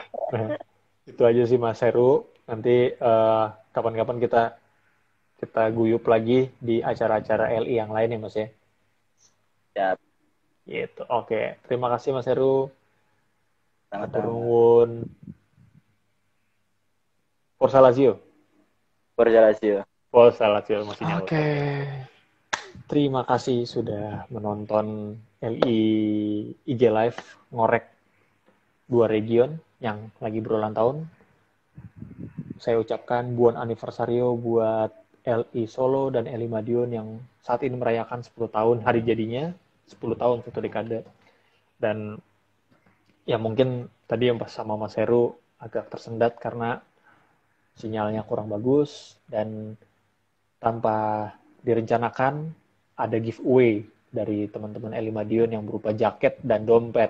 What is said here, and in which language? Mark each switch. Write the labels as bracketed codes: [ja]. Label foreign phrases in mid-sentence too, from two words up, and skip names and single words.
[id] Nah, itu aja sih Mas Heru. Nanti kapan-kapan kita guyup lagi di acara-acara LI yang lain ya Mas ya. Ya, Gitu. Oke, terima kasih Mas Heru. [jv] Matur [id] sama-sama. [it] nuwun. Forza Lazio. Borja Lazio. Forza Lazio [id] masih nyaut. Oke. Terima kasih sudah menonton LI IG Live ngorek dua region yang lagi berulang tahun. Saya ucapkan [it] buon anniversario [id] buat LI Solo dan LI Madiun yang saat ini merayakan 10 tahun hari jadinya, 10 tahun satu dekade. Dan ya mungkin tadi yang pas sama Mas Heru agak tersendat karena sinyalnya kurang bagus dan tanpa direncanakan ada giveaway dari teman-teman LI Madiun yang berupa jaket dan dompet.